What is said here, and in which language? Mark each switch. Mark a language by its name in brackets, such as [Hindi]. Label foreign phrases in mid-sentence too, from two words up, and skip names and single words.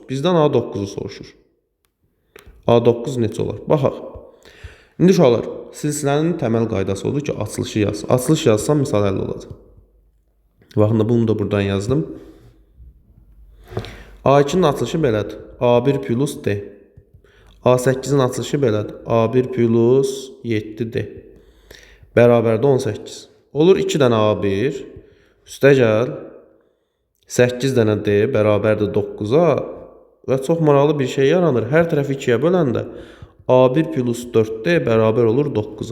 [Azerbaijani] Bizdən A9-u soruşur. A9 neçə olar? Baxaq. İndi uşaqlar, silsilənin təməl qaydası odur ki, açılışı yaz. Açılış yazsam misal əldə olacaq. Baxın, bunu da buradan yazdım. A2-nin açılışı belədir. A1 plus D. A8-in açılışı belədir. A1 plus 7D. Bərabərdə 18. Olur 2 dənə A1. Üstə gəl. 8 dənə D bərabərdir 9-a. Və çox maraqlı bir şey yaranır. Hər tərəfi 2-yə böləndə A1 plus 4D bərabər olur 9-a.